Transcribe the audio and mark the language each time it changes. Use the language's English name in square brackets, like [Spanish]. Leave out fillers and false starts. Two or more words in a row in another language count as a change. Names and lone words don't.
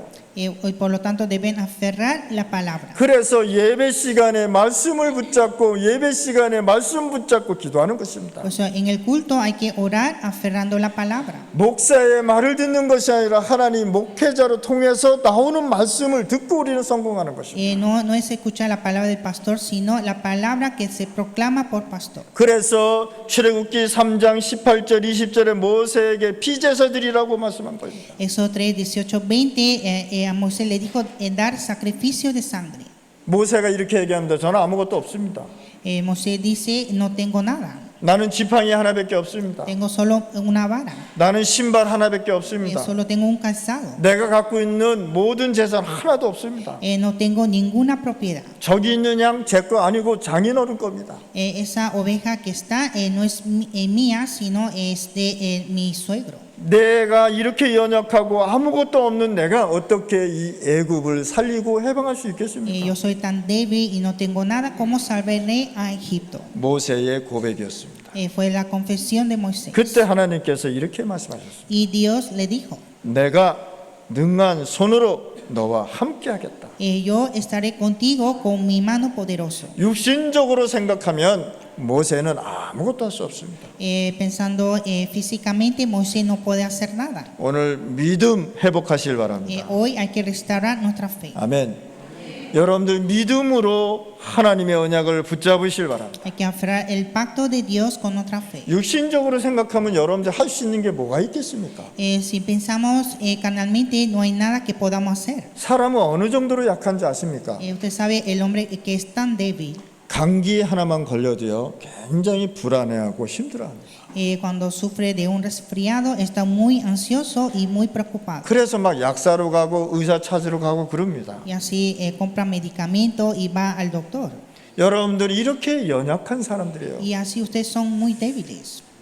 [Spanish] Y por lo tanto deben aferrar la palabra. [Korean] 그래서 예배 시간에 말씀을 붙잡고 예배 시간에 말씀 붙잡고 기도하는 것입니다. [Spanish] O sea, en el culto hay que orar aferrando la palabra. [Korean] 목사의 말을 듣는 것이 아니라 하나님 목회자로 통해서 나오는 말씀을 듣고 우리는 성공하는 것입니다. [Spanish] No es escuchar la palabra del pastor, sino la palabra que se proclama por pastor. [Korean] 그래서 출애굽기 3장 18절 20절에 모세에게 피제사 드리라고 말씀한 겁니다. [Spanish] Éxodo 3, 18, 20, a Moisés le dijo dar sacrificio de sangre. [Korean] 모세가 이렇게 얘기합니다. 저는 아무것도 없습니다. [Spanish] Moisés dice, no tengo nada, [Korean] 나는 지팡이 하나밖에 없습니다. [Spanish] tengo solo una vara, [Korean] 나는 신발 하나밖에 없습니다. [Spanish] solo tengo un calzado, [Korean] 내가 갖고 있는 모든 재산 하나도 없습니다. [Spanish] no tengo ninguna propiedad. [Korean] 저기 있는 양 제 거 아니고 장인어른 겁니다. [Spanish] Esa oveja que está no es mía, sino es de mi suegro. [Korean] 내가 이렇게 연약하고 아무것도 없는 내가 어떻게 이 애굽을 살리고 해방할 수 있겠습니까? [Spanish] Yo soy tan débil y no tengo nada, ¿cómo salvaré a Egipto? [Korean] 모세의 고백이었습니다. [Spanish] Fue la confesión de Moisés. [Korean] 그때 하나님께서 이렇게 말씀하셨습니다. [Spanish] Y Dios le dijo, [Korean] 내가 능한 손으로 너와 함께 하겠다. [Spanish] yo estaré contigo con mi mano poderosa. [Korean] 육신적으로 생각하면 모세는 아무것도 할 수 없습니다. [Spanish] Pensando físicamente, Moisés no puede hacer nada. [Korean] 오늘 믿음 회복하실 바랍니다. [Spanish] Hoy hay que restaurar nuestra fe. [Korean] 아멘. 여러분들 믿음으로 하나님의 언약을 붙잡으실 바랍니다. [Spanish] Hay que aferrar el pacto de Dios con nuestra fe. [Korean] 육신적으로 생각하면 여러분들 할 수 있는 게 뭐가 있겠습니까? [Spanish] Si pensamos carnalmente, no hay nada que podamos hacer. [Korean] 사람은 어느 정도로 약한지 아십니까? [Spanish] Usted sabe, el hombre que es tan débil, [Korean] 감기 하나만 걸려도요 굉장히 불안해하고 힘들어합니다. [Spanish] cuando sufre de un resfriado, está muy ansioso y muy preocupado. [Korean] 그래서 막 약사로 가고 의사 찾으러 가고 그럽니다. [Spanish] Y así compra medicamento y va al doctor. [Korean] 여러분들이 이렇게 연약한 사람들이에요. [Spanish] Y así ustedes son muy débiles.